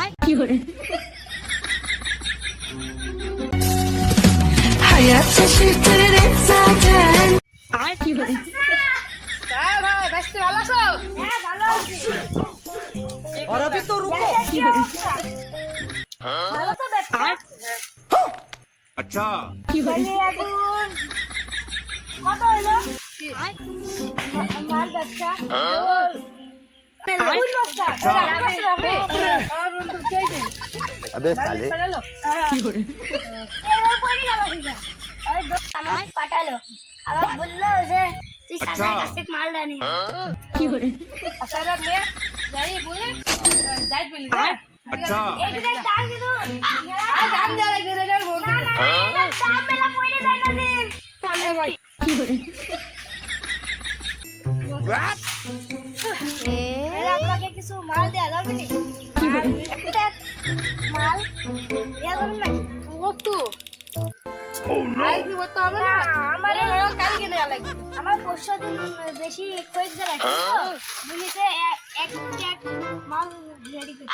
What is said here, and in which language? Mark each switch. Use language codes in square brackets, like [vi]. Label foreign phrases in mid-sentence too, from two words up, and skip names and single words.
[tr] hayat şaşırtır hep zaten. [hi] और अभी तो रुको। अच्छा अबे साले [bn] পাঠালো আবার বললো যে তুই সাজার কাছে মাল দানি [hi] अच्छा [bn] এইটা দাম দিলো আর দাম দেওয়া লাগে রে বল না দাম মেলা পড়ে যায় না রে চলে ভাই আপনাকে কিছু মাল দেয়া যাবে নি মাল দেয়া যাবে না কত আমার পরশু দিন বেশি কয়েকজন আছে বুঝেছে এক মাল রেডি করতে